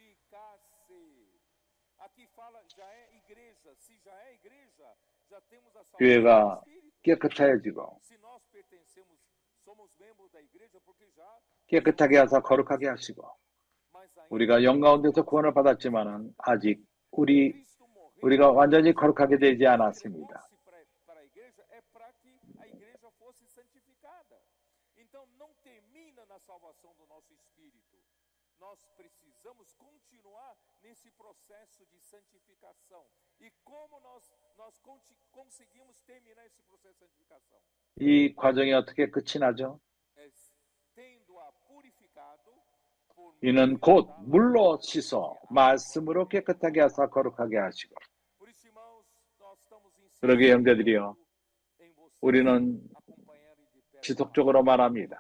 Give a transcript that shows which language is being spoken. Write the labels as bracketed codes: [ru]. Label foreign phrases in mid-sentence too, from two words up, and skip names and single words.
[ko] 교회가 깨끗해지고 깨끗하게 하사 거룩하게 하시고 우리가 영 가운데서 구원을 받았지만은 아직 우리가 완전히 거룩하게 되지 않았습니다. [pt] Nós precisamos continuar nesse processo de santificação. E como nós conseguimos terminar esse processo de santificação? [ko] 이 과정이 어떻게 끝이 나죠? 이는 곧 물로 씻어 말씀으로 깨끗하게 하사 거룩하게 하시고. 그러게 형제들이여, 우리는 지속적으로 말합니다.